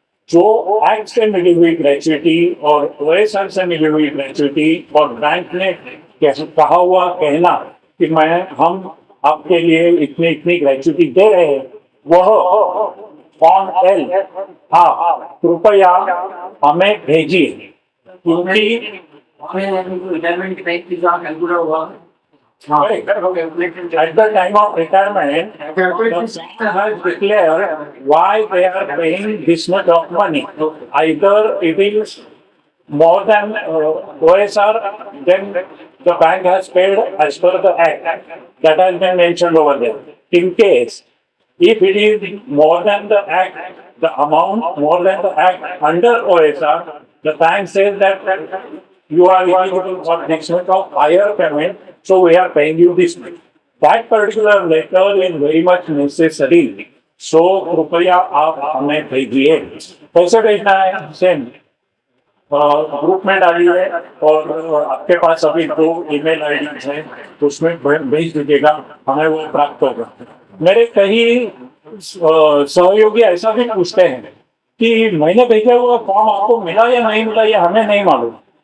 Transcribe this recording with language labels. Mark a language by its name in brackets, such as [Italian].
[Hindi] जो एक्ट से मिली हुई ग्रेचुइटी और ओएसआर से मिली हुई ग्रेचुइटी और बैंक ने कहा हुआ कहना कि हम आपके लिए इतनी इतनी ग्रेचुइटी दे रहे हैं वह फॉर्म एल आप कृपया हमें भेजिए क्योंकि [English] at the time of retirement, the sector has declared why they are paying this much of money. Either it is more than OSR, then the bank has paid as per the act that has been mentioned over there. In case, if it is more than the act, the amount more than the act under OSR, the bank says that you are eligible for next month of higher payment, so we are paying you this much. That particular letter is very much necessary. [Hindi] So कृपया आप हमें भेजिए। कैसे भेजना है? Same group में डालिए और आपके पास अभी 2 ईमेल आईडी है उसमें भेज दीजिएगा, हमें वो प्राप्त होगा। मेरे कई सहयोगी ऐसा भी पूछते हैं कि मैंने भेजा हुआ फॉर्म आपको मिला या नहीं मिला ये हमें नहीं मालूम।